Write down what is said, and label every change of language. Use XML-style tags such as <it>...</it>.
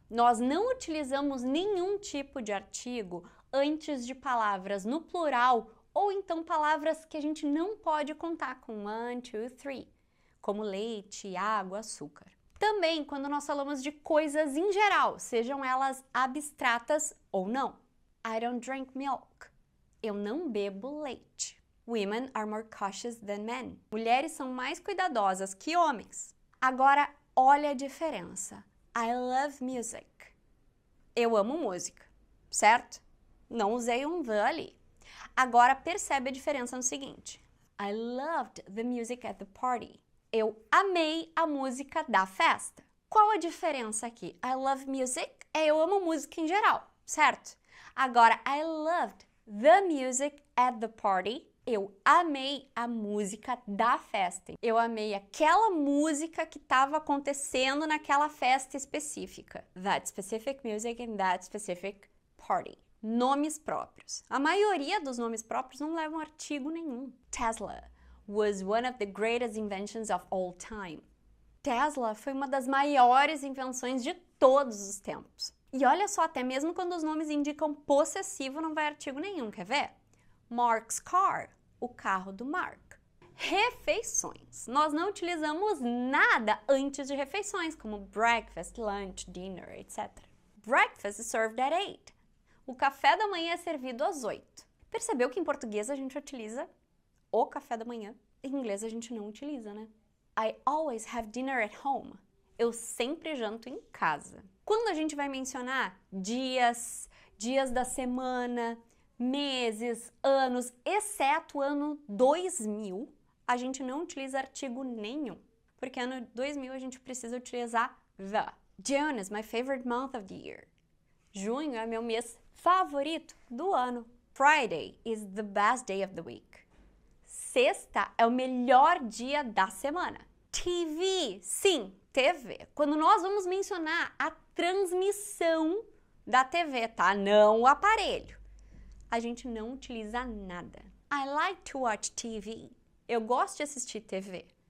<pt>Nós não utilizamos nenhum tipo de artigo antes de palavras no plural ou então palavras que a gente não pode contar com 1, 2, 3, como leite, água, açúcar. Também quando nós falamos de coisas em geral, sejam elas abstratas ou não.</pt> <en>I don't drink milk.</en> <pt>Eu não bebo leite.</pt> <en>Women are more cautious than men.</en> <pt>Mulheres são mais cuidadosas que homens. Agora, olha a diferença.</pt> <en>I love music.</en> <pt>Eu amo música, certo? Não usei um the ali. Agora percebe a diferença no seguinte.</pt> <en>I loved the music at the party.</en> <pt>Eu amei a música da festa. Qual a diferença aqui?</pt> <en>I love music</en> <pt>é eu amo música em geral, certo? Agora,</pt> <en>I loved the music at the party.</en> <pt>Eu amei a música da festa. Eu amei aquela música que estava acontecendo naquela festa específica.</pt> <en>That specific music in that specific party.</en> <pt>Nomes próprios. A maioria dos nomes próprios não levam artigo nenhum.</pt> <en>Tesla was one of the greatest inventions of all time.</en> <pt>Tesla foi uma das maiores invenções de todos os tempos. E olha só, até mesmo quando os nomes indicam possessivo, não vai artigo nenhum, quer ver? Mark's car, o carro do Mark. Refeições. Nós não utilizamos nada antes de refeições, como breakfast, lunch, dinner, etc.</pt> <en>Breakfast is served at 8.</en> <pt>O café da manhã é servido às 8. Percebeu que em português a gente utiliza o café da manhã? Em inglês a gente não utiliza, né?</pt> <en>I always have dinner at home.</en> <pt>Eu sempre janto em casa. Quando a gente vai mencionar dias da semana, meses, anos, exceto o ano 2000, a gente não utiliza artigo nenhum. Porque ano 2000 a gente precisa utilizar the.</pt> <en>June is my favorite month of the year.</en> <pt>Junho é meu mês favorito do ano.</pt> <en>Friday is the best day of the week.</en> <pt>Sexta é o melhor dia da semana. TV, sim, TV. Quando nós vamos mencionar a transmissão da TV, tá? Não o aparelho. A gente não utiliza nada.</pt> <en>I like to watch TV.</en> <pt>Eu gosto de assistir TV.</pt>